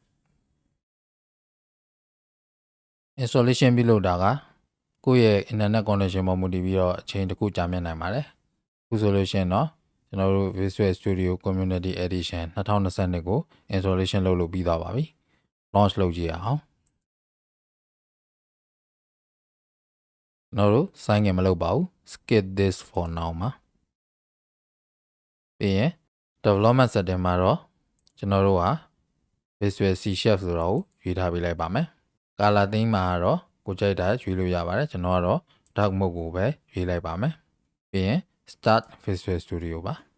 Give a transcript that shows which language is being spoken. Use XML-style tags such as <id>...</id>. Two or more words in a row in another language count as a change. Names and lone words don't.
<my>installation ပြုလုပ်တာကကိုယ့်ရဲ့</my> <en>internet connection</en> <my>ပေါ်မူတည်ပြီးတော့အချိန်တစ်ခုကြာမြင့်နိုင်ပါတယ်အခုဆိုလို့ရှိရင်တော့ကျွန်တော်တို့ Visual Studio Community Edition 2022 ကို installation လုပ်လို့ပြီးသွားပါပြီ launch လုပ်ကြည့်အောင်ကျွန်တော်တို့</my> <en>sign in</en> <my>မလုပ်ပါဘူး</my> <en>skip this for now</en> <my>မှာ ပြီးရင်</my> <en>development setting</en> <my>မှာတော့ကျွန်တော်တို့က Visual C# ဆိုတော့ရွေးထားပေးလိုက်ပါမယ်</my> <en>color theme</en> <my>မှာတော့ကိုကြိုက်တာရွေးလို့ရပါတယ်ကျွန်တော်ကတော့</my> <en>dark mode</en> <my>ကိုပဲရွေးလိုက်ပါမယ်ပြီးရင် start Visual Studio ပါ</my>